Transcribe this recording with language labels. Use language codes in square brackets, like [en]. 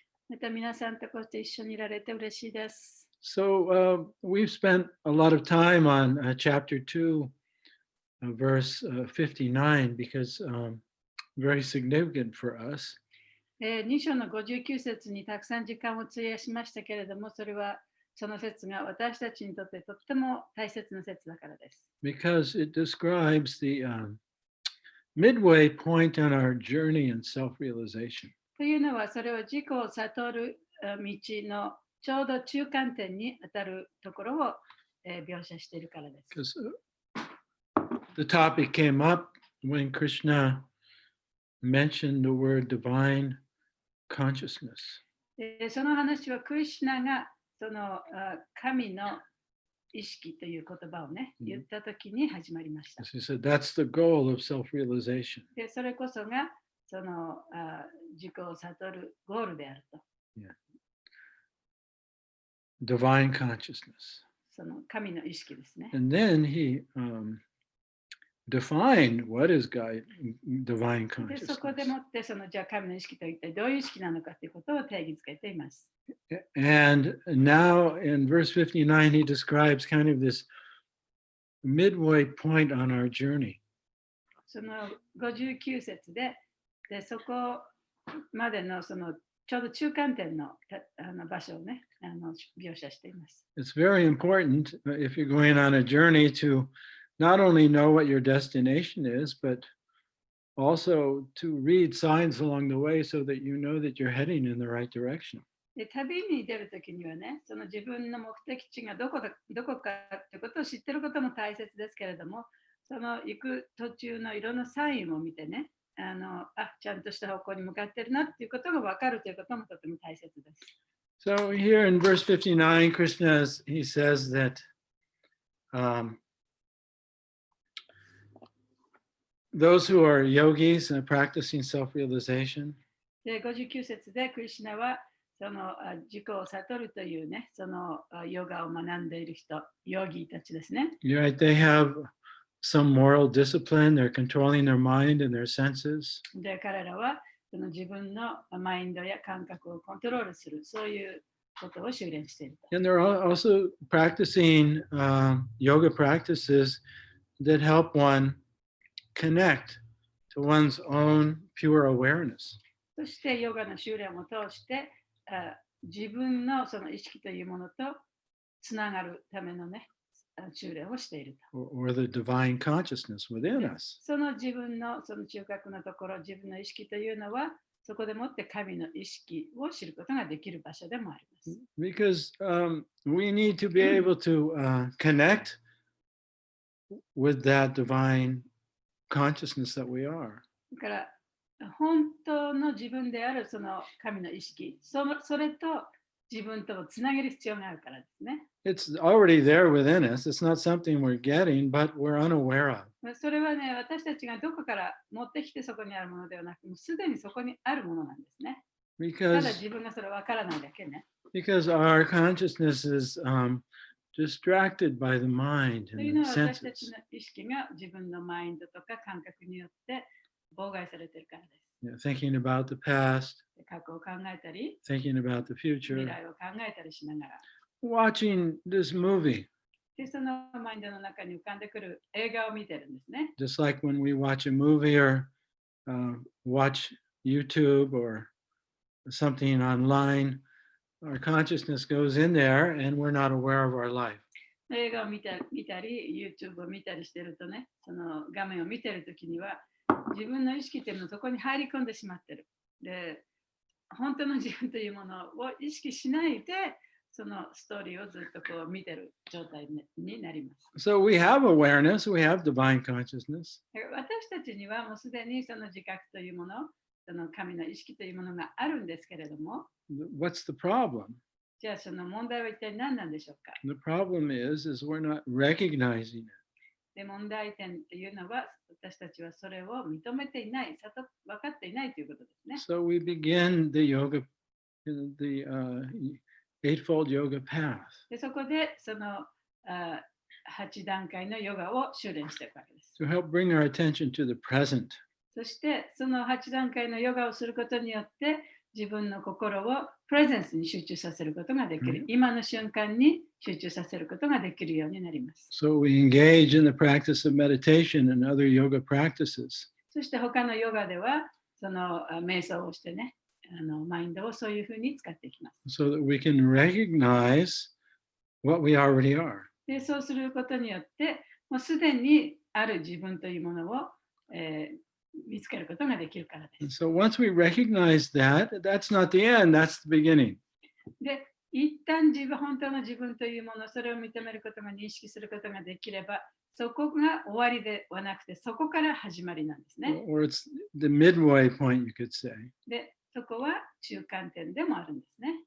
[ja] また皆さんとこうして一緒にいられて嬉しいです。 [en] So we've spent a lot of time on chapter 2, verse 59, because very significant for us. [ja] 2章の59節にたくさん時間を費やしましたけれども、それはその説が私たちにとってとっても大切な説だからです。 [en] Because it describes the midway point on our journey in self-realization. [ja] というのは、それを自己を悟る道のちょうど中間点にあたるところを描写しているからです。 [en] Because the topic came up when Krishna mentioned the word divine consciousness. [ja] その話はクリシュナがその神の意識という言葉をね、言ったときに始まりました。 [en] He said that's the goal of self-realization. [ja] でそれこそがその自己を悟るゴールであると。 [en] Yeah. Divine consciousness. [ja] その神の意識ですね。 [en] And then he defined what is divine [ja] でそこで [en] consciousness. [ja] もってそのじゃあ神の意識と一体どういう意識なのかということを定義づけています。 [en] And now in verse 59, he describes kind of this midway point on our journey. [ja] その59節で、そこまでのそのちょうど中間点の場所をね、描写しています。 [en] It's very important if you're going on a journey to not only know what your destination is, but also to read signs along the way so that you know that you're heading in the right direction. [ja] で旅に出るときにはね、その自分の目的地がどこかということを知っていることも大切ですけれども、その行く途中のいろんなサインを見てね、ちゃんとした方向に向かっているなっていうことが分かるということもとても大切です。 [en] So here in verse 59, Krishna, he says that those who are yogis and practicing self-realization, [ja] で59節でクリシュナはその自己を悟るというね、そのヨガを学んでいる人、ヨギたちですね。 [en] you're right, they have some moral discipline, they're controlling their mind and their senses. [ja] で彼らはその自分のマインドや感覚をコントロールする、そういうことを修練していると。 [en] And they're also practicing yoga practices that help one connect to one's own pure awareness. [ja] そしてヨガの修練を通して自分のその意識というものとつながるためのね、修練をしていると。 [en] Or the divine consciousness within us. [ja] その自分のその中核のところ、自分の意識というのは、そこでもって神の意識を知ることができる場所でもあります。 [en] Because we need to be able to connect with that divine consciousness that we are. [ja] だから本当の自分であるその神の意識、それと自分とをつなげる必要があるからですね。 [en] It's already there within us. It's not something we're getting, but we're unaware of. [ja] それはね、私たちがどこから持ってきてそこにあるものではなく、もうすでにそこにあるものなんですね。ただ自分がそれ分からないだけね。 [en] Because our consciousness is distracted by the mind [ja] という [en] and [ja] の [en] the [ja] は私たち [en] senses. [ja] の意識が自分のマインドとか感覚によって妨害されているからです。 [en] Thinking about the past, [ja] 過去を考えたり、 [en] thinking about the [ja] 未 [en] future, [ja] 来を考えたりしながら。 [en] watching this movie. [ja] で、そのマインドの中に浮かんでくる映画を見てるんですね。 [en] Just like when we watch a movie or watch YouTube or something online, our consciousness goes in there and we're not aware of our life. [ja] 映画を見たり、YouTube を見たりしてるとね、その画面を見てるときには、自分の意識っていうのはそこに入り込んでしまってる。で、本当の自分というものを意識しないで、そのストーリーをずっとこう見てる状態になります。 [en] So we have awareness, we have divine consciousness. [ja] 私たちにはもうすでにその自覚というもの、その神の意識というものがあるんですけれども、 [en] What's the problem? [ja] じゃあその問題は一体何なんでしょうか。 [en] The problem is we're not recognizing it. [ja] で、問題点というのは私たちはそれを認めていない、分かっていないということですね。 [en] So we begin the yoga, the eightfold yoga path. [ja] で、そこでその8段階のヨガを修練していくわけです。 [en] To help bring our attention to the present. [ja] そしてその8段階のヨガをすることによって自分の心をプレゼンスに集中させることができる。今の瞬間に集中させることができるようになります。 [en] So we engage in the practice of meditation and other yoga practices. [ja] そして他のヨガではその瞑想をしてね、マインドをそういうふうに使っていきます。 [en] So that we can recognize what we already are. [ja] で、そうすることによって、もうすでにある自分というものを、見つけることができるからです。 [en] So once we recognize that, that's not the end, that's the beginning. [ja] で、一旦本当の自分というもの、それを認めることが認識することができれば、そこが終わりではなくて、そこから始まりなんですね。 [en] Or it's the midway point, you could say. [ja] で、そこは中間点でもあるんですね。